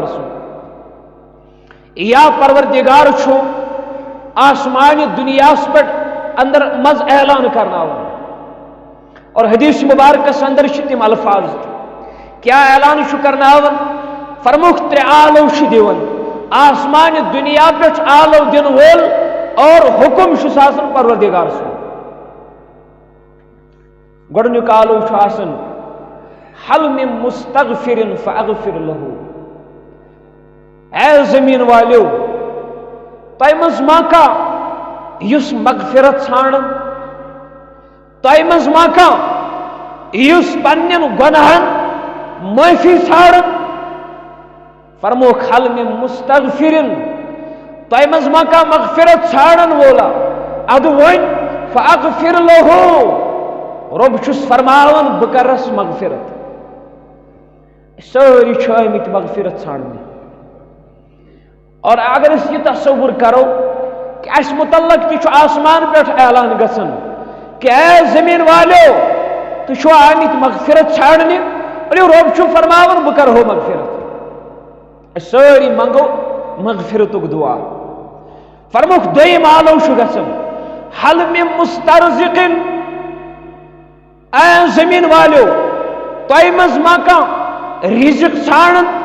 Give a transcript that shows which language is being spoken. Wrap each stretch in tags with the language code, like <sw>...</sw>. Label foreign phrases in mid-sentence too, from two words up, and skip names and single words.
<ks>سُنٛد یا پروردگار چھُ آسمانہِ دُنیاہس پٮ۪ٹھ اندر منٛز اعلان کرناوان اور حدیث مبارکس اندر چھِ تِم الفاظ کیا اعلان چھُ کرناوان فرموکھ 3 آلو چھِ دِوان آسمانہِ دُنیا پٮ۪ٹھ آلو دِنہٕ وول اور حُکم چھُس آسان پروردگار سُنٛد گۄڈٕنیُک آلو چھُ آسان</ks> <ar>حل من مستغفر فاغفر له.</ar> <ur>اے زمین والیو</ur> <ks>تۄہہِ منٛز ما کانٛہہ یُس مغفرت ژھانڈن، تۄہہِ منٛز ما کانٛہہ یُس پننٮ۪ن گۄناہن معٲفی ژھانڈن. فرموکھ</ks> <ar>حل من مستغفرن،</ar> <ks>تۄہہِ منٛز ما کانٛہہ مغفرت ژھانڈن وولا ادٕ وۄنۍ</ks> <ar>فاغفر له،</ar> <ks>رۄب چھُس فرماوان بہٕ کرس مغفرت. سٲری چھِ آمٕتۍ مغفرت ژھانڈنہِ. اور اگر أسۍ</ks> <ur>یہ تصور کرو کہ اس متعلق</ur> <ks>تہِ چھُ آسمان پٮ۪ٹھ اعلان گژھان</ks> <ur>کہ اے زمین والیو</ur> <ks>تُہۍ چھِوا آمٕتۍ مغفرت ژھانڈنہِ، ؤلِو رۄب چھُ فرماوان بہٕ کرہو مغفرت. أسۍ سٲری منگو مغفرتُک دعا. فرموکھ دوٚیِم آلو چھُ گژھان</ks> <ar>حل من مسترزقن،</ar> <ur>اے زمین والیو</ur> <ks>تۄہہِ منٛز ما کانٛہہ رزق ژھانڈن.</ks>